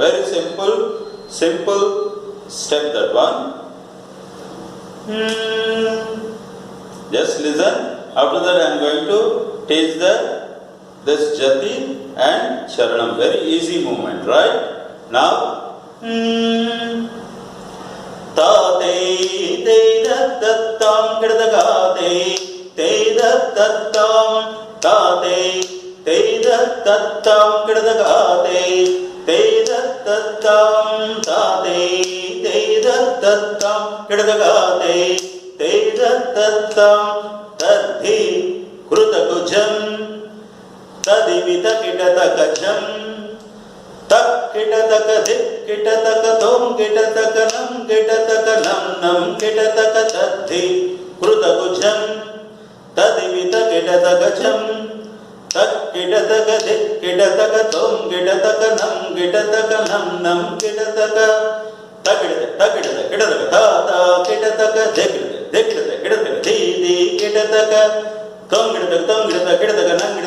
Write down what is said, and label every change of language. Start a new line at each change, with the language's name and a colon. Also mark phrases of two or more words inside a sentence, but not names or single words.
English: Very simple step, that one. Just listen. After that I am going to teach this jati and charanam. Very easy movement, right? Now, Tate te dattam kridagate te dattam tate te dattam kridagate te dattam tate te dattam kridagate te dattam tadhi krutakujam tadivita kidatakajam tak kidataka dik kidataka tom kidataka nam kidataka tadhi krutakujam tadivita kidataka jam tak kidataka dik kidataka tom kidataka nam kidataka takidata kidataka ta kidataka dik kidataka di kidataka tom kidataka